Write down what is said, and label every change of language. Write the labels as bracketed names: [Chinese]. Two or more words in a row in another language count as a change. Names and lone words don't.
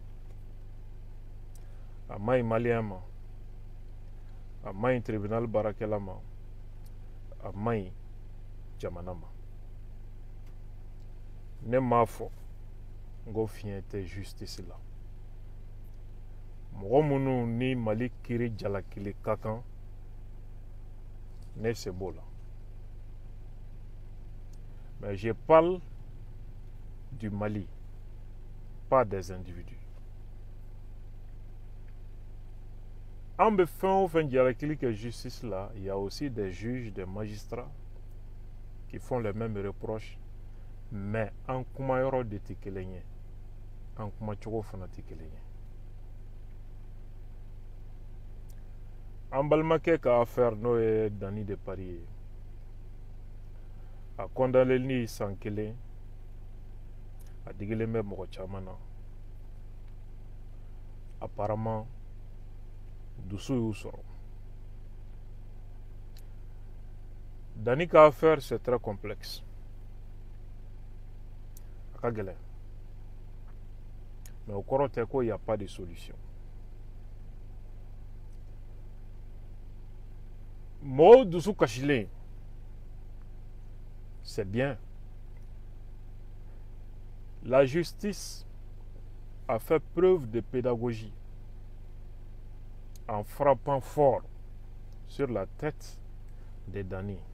[Bambara] A maɲi maliyɛn ma, a maɲi tribunal baarakɛla ma, a maɲi jamana ma. Ne m'a fɔ n ko fiɲɛ tɛ justice la. Mɔgɔ minnu ni Mali kiiri jalakili ka kan ne se b'o la. [French] Mais je parle du Mali, pas des individus. [Bambara] An bɛ fɛn o fɛn jalakili kɛ justice la, [French] il y a aussi des juges, des magistrats qui font les mêmes reproches, [Bambara] mais an kumayɔrɔ de tɛ kelen ye, an kumacogo fana tɛ kelen ye. An balimakɛ ka affaire n'o ye Dani de Paris ye, a condamneli san 1 a digilen bɛ mɔgɔ caman na. Apparemment dusu y'u sɔrɔ. [French] Dani ka affaire c'est très complexe. [Bambara] A ka gɛlɛn. Mais o kɔrɔ tɛ ko [French] il y a pas de solution. [Bambara] Mɔgɔw dusu kasilen [French] c'est bien. La justice a fait preuve de pédagogie en frappant fort sur la tête de Dani.